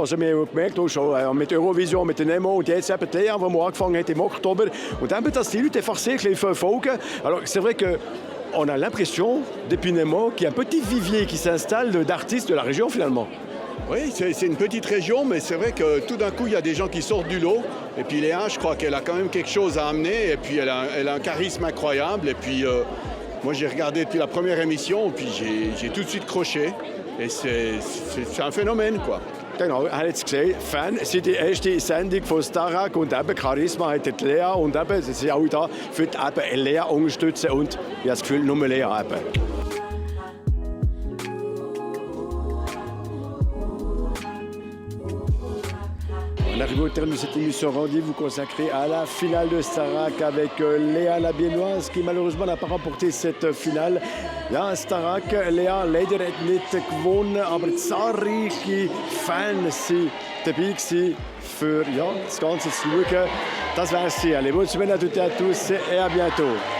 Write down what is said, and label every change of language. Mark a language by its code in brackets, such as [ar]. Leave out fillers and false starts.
[de] Also wir haben gemerkt, auch schon mit Eurovision, mit der Nemo und jetzt eben Lea, wo wir angefangen haben im Oktober. Und dann, dass die Leute einfach sehr verfolgen. [fr] Alors c'est vrai que on a l'impression, depuis Nemo, qu'il y a un petit vivier qui s'installe d'artistes de la région finalement. Oui, c'est une petite région, mais c'est vrai que tout d'un coup, il y a des gens qui sortent du lot. Et puis Léa, je crois qu'elle a quand même quelque chose à amener. Et puis elle a un charisme incroyable. Et puis moi, j'ai regardé depuis la première émission, et puis j'ai tout de suite croché. Et c'est un phénomène, quoi. [de] Genau, er hat es gesehen, Fan sind die erste Sendung von Starac und eben Charisma hat die Lea und eben, sie sind auch da für eben Lea unterstützen und ich habe das Gefühl, nur Lea eben. [fr] On arrive au terme de cette émission Rendez-vous consacrée à la finale de Starac avec Lea la Biennoise qui malheureusement n'a pas remporté cette finale. [de] Ja, Starac, Lea leider hat nicht gewonnen, aber zahlreiche Fans waren dabei für das Ganze zu schauen. Das wär's hier. [fr] Allez, bonne semaine à toutes et à tous et à bientôt.